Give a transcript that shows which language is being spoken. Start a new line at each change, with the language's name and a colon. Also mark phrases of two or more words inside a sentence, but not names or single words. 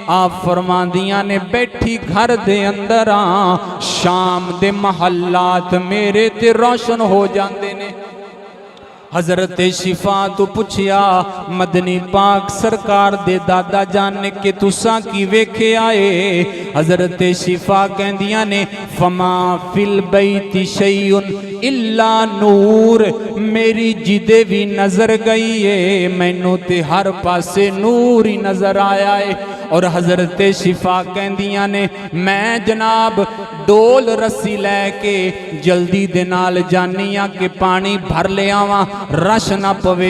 Punjabi: آپ فرماندیاں نے بیٹھی گھر دے اندر شام دے محلات میرے تے روشن ہو جاتے نے. حضرت شفا توں پچھیا مدنی پاک سرکار دے دادا جان نے کہ تساں کی ویکھے آئے. حضرت شفا کہندیاں نے
Arabic: فما في البيت شيء إلا نور,
Punjabi: میری جدے بھی نظر گئی ہے مینوں تے ہر پاسے نور ہی نظر آیا ہے. اور حضرت شفا کہندیاں نے میں جناب ڈول رسی لے کے جلدی دے نال جانیاں کہ پانی بھر لے آواں، رش نا پوے.